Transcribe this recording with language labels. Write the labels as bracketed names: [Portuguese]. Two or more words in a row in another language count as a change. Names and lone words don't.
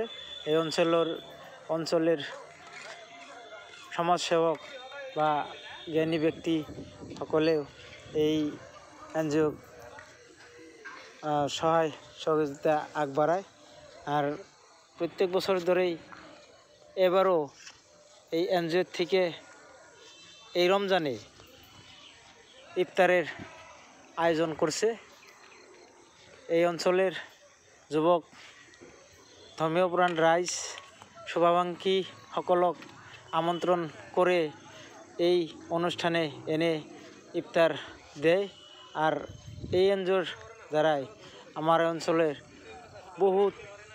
[Bangla] এই অঞ্চলের সমাজসেবক বা জ্ঞানী ব্যক্তি সকলেও এই এনজিও সহায় সহযোগিতা আগবাড়ায়। আর প্রত্যেক বছর ধরেই এবারও এই এনজিও থেকে এই রমজানে ইফতারের আয়োজন করছে। এই অঞ্চলের [Assamese] যুৱক ধৰ্মীয়প্ৰাণ ৰাইজ শুভাকাংক্ষী সকলক [Bangla] আমন্ত্রণ করে এই অনুষ্ঠানে এনে ইফতার দেয়। আর এই এনজিওর দ্বারাই আমার অঞ্চলের বহুত